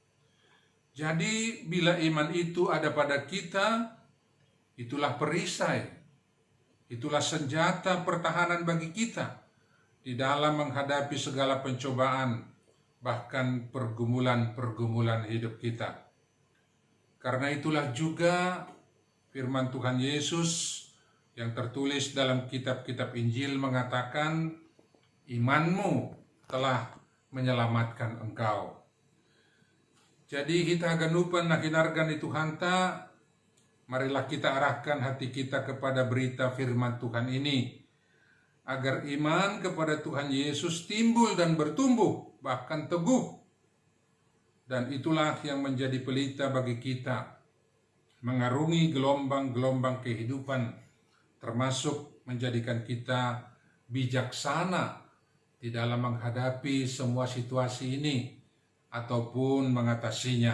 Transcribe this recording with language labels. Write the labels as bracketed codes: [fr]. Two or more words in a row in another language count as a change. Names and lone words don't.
[id] Jadi bila iman itu ada pada kita, itulah perisai, itulah senjata pertahanan bagi kita di dalam menghadapi segala pencobaan, bahkan pergumulan-pergumulan hidup kita. Karena itulah juga firman Tuhan Yesus yang tertulis dalam kitab-kitab Injil mengatakan, imanmu telah menyelamatkan engkau. Jadi kita [bts] ganupan na hinargan ni Tuhan ta, [id] marilah kita arahkan hati kita kepada berita firman Tuhan ini, agar iman kepada Tuhan Yesus timbul dan bertumbuh, bahkan teguh. Dan itulah yang menjadi pelita bagi kita, mengarungi gelombang-gelombang kehidupan, termasuk menjadikan kita bijaksana di dalam menghadapi semua situasi ini ataupun mengatasinya.